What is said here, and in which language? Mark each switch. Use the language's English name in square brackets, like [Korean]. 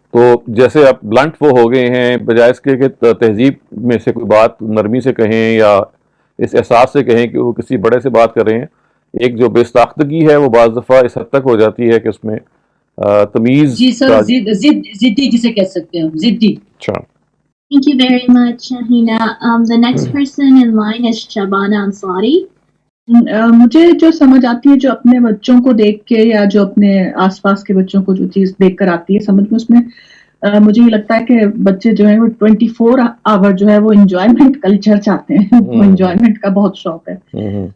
[Urdu] تو جیسے آپ بلنٹ وہ ہو گئے ہیں, بجائے اس کے کہ تہذیب میں سے کوئی بات نرمی سے کہیں یا اس احساس سے کہیں کہ وہ کسی بڑے سے بات کر رہے ہیں, ایک جو بے ساختگی ہے وہ بعض دفعہ اس حد تک ہو جاتی ہے کہ اس میں تمیز. جی سر, ضدی جسے کہہ سکتے ہیں ہم, ضدی. اچھا. [English] Thank you very much, Shahina. The next person in line is Shabana Ansari. [Urdu] مجھے جو سمجھ آتی ہے جو اپنے بچوں کو دیکھ کے یا جو اپنے آس پاس کے بچوں کو جو چیز دیکھ کر آتی ہے سمجھ میں, اس میں مجھے یہ لگتا ہے کہ بچے جو ہیں وہ 24 آور جو ہے وہ انجوائمنٹ کلچر چاہتے ہیں, وہ انجوائمنٹ کا بہت شوق ہے.